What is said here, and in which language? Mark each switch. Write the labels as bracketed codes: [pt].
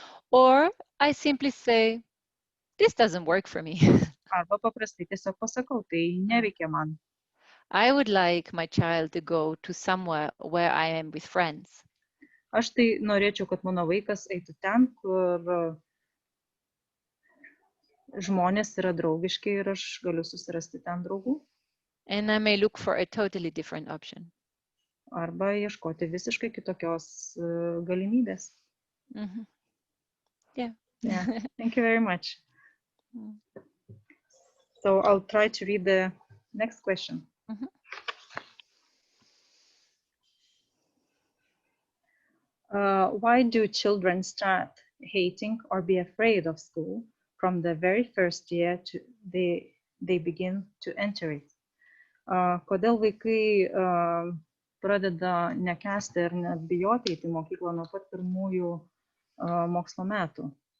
[en] Or I simply say, this doesn't work for me. [lt] Arba paprastai tiesiog pasakau, tai neveikia man. [en] I would like my child to go to somewhere where I am with friends. [lt] Aš tai norėčiau, kad mano vaikas eitų ten, kur žmonės yra draugiški ir aš galiu susirasti ten draugų. [en] And I may look for a totally different option. [lt] Arba ieškoti visiškai kitokios galimybės. [en] Yeah. Thank you very much. So I'll try to read the next question. Why do children start hating or be afraid of school from the very first year they begin to enter it? [lt] Kodėl vaikai pradeda nekęsti ir net bijoti eiti į mokyklą nuo pat pirmųjų mokslo metų?